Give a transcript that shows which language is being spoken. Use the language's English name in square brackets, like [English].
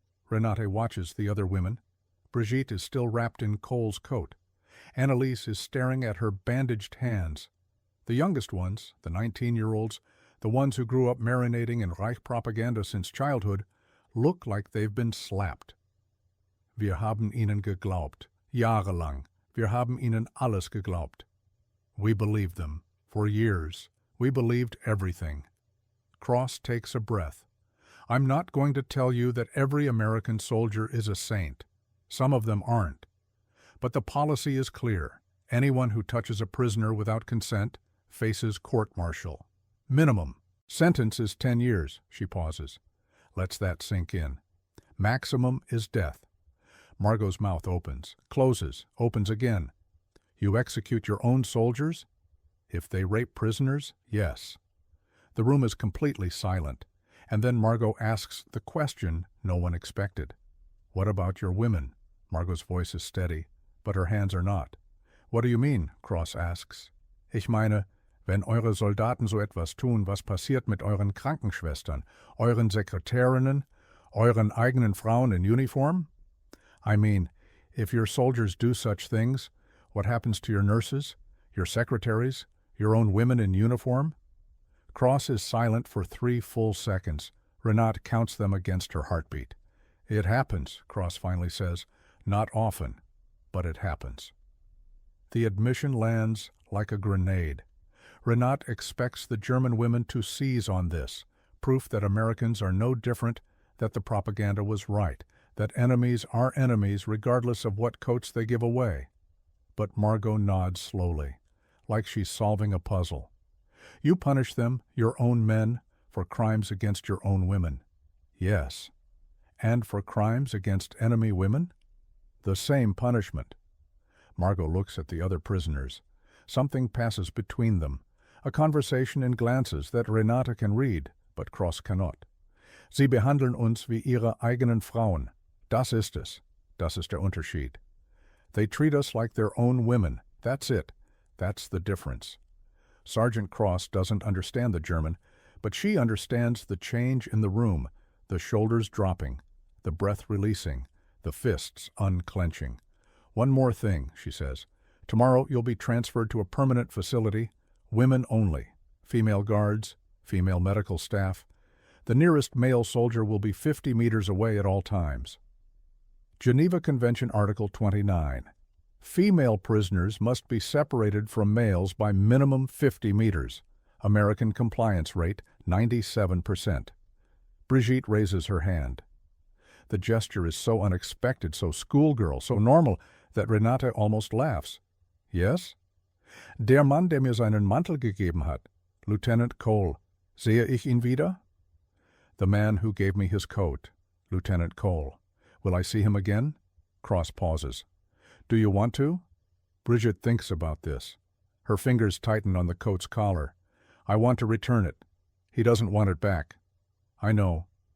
[English] Renate watches the other women. Brigitte is still wrapped in Cole's coat. Anneliese is staring at her bandaged hands. The youngest ones, the 19-year-olds, the ones who grew up marinating in Reich propaganda since childhood, look like they've been slapped. [German] Wir haben ihnen geglaubt, jahrelang. Wir haben ihnen alles geglaubt. [English] We believed them, for years. We believed everything. Cross takes a breath. I'm not going to tell you that every American soldier is a saint. Some of them aren't. But the policy is clear. Anyone who touches a prisoner without consent faces court-martial. Minimum. Sentence is 10 years, she pauses. Lets that sink in. Maximum is death. Margot's mouth opens, closes, opens again. You execute your own soldiers? If they rape prisoners, yes. The room is completely silent, and then Margot asks the question no one expected. What about your women? Margot's voice is steady, but her hands are not. What do you mean? Cross asks. [German] Ich meine, wenn eure Soldaten so etwas tun, was passiert mit euren Krankenschwestern, euren Sekretärinnen, euren eigenen Frauen in uniform? [English] I mean, if your soldiers do such things, what happens to your nurses, your secretaries, your own women in uniform? Cross is silent for 3 full seconds. Renate counts them against her heartbeat. It happens, Cross finally says. Not often, but it happens. The admission lands like a grenade. Renate expects the German women to seize on this, proof that Americans are no different, that the propaganda was right, that enemies are enemies regardless of what coats they give away. But Margot nods slowly, like she's solving a puzzle. You punish them, your own men, for crimes against your own women. Yes. And for crimes against enemy women? The same punishment. Margot looks at the other prisoners. Something passes between them, a conversation in glances that Renate can read, but Cross cannot. [German] Sie behandeln uns wie ihre eigenen Frauen. Das ist es. Das ist der Unterschied. [English] They treat us like their own women. That's it. That's the difference. Sergeant Cross doesn't understand the German, but she understands the change in the room, the shoulders dropping, the breath releasing, the fists unclenching. One more thing, she says. Tomorrow you'll be transferred to a permanent facility, women only, female guards, female medical staff. The nearest male soldier will be 50 meters away at all times. Geneva Convention Article 29. Female prisoners must be separated from males by minimum 50 meters. American compliance rate, 97%. Brigitte raises her hand. The gesture is so unexpected, so schoolgirl, so normal, that Renate almost laughs. Yes? [German] Der Mann, der mir seinen Mantel gegeben hat. Lieutenant Cole. Sehe ich ihn wieder? [English] The man who gave me his coat. Lieutenant Cole. Will I see him again? Cross pauses. Do you want to? Brigitte thinks about this. Her fingers tighten on the coat's collar. I want to return it. He doesn't want it back. I know.